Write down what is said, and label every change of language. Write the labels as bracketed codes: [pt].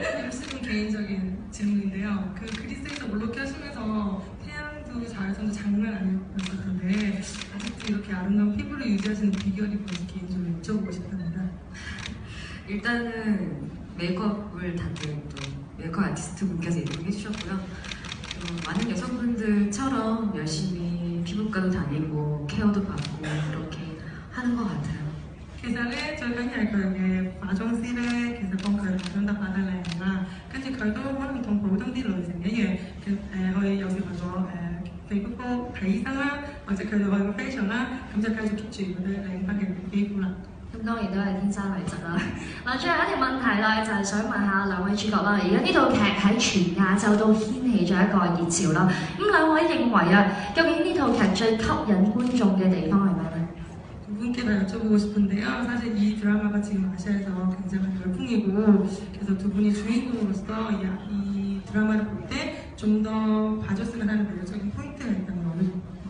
[ko] 조금 개인적인 질문인데요. 그 그리스에서 올로케 하시면서 태양도 잘 쏜도 장난 아니었을 텐데 아직도 이렇게 아름다운 피부를 유지하시는 비결이 뭔지 개인적으로 여쭤보고 싶답니다. 일단은 메이크업을 다들 또 메이크업 아티스트 분께서 이렇게 해주셨고요. 또 많은 여성분들처럼 열심히 피부과도 다니고 케어도 받고 그렇게 하는 것 같아요. [yue] 其實咧，最緊要係佢嘅化妝師咧，其實幫佢化妝得化得靚啦。跟住佢都可能同普通啲女性一樣，去有時去個皮膚科睇醫生啦，或者佢哋去個 facial 啦，咁就繼續 keep 住佢哋靚翻嘅肌膚啦。咁當然都係天生麗質啦。嗱，最後一條問題啦，就係想問下兩位主角啦。而家呢套劇喺全亞洲都掀起咗一個熱潮啦。咁兩位認為啊，究竟呢套劇最吸引觀眾嘅地方係咩呢？ [ko] 두 분께도 여쭤보고 싶은데요. 사실 이 드라마가 지금 아시아에서 굉장히 열풍이고, 그래서 두 분이 주인공으로서 이 드라마를 볼 때 좀 더 봐줬으면 하는 매력적인 포인트가 있다면 어느 정도?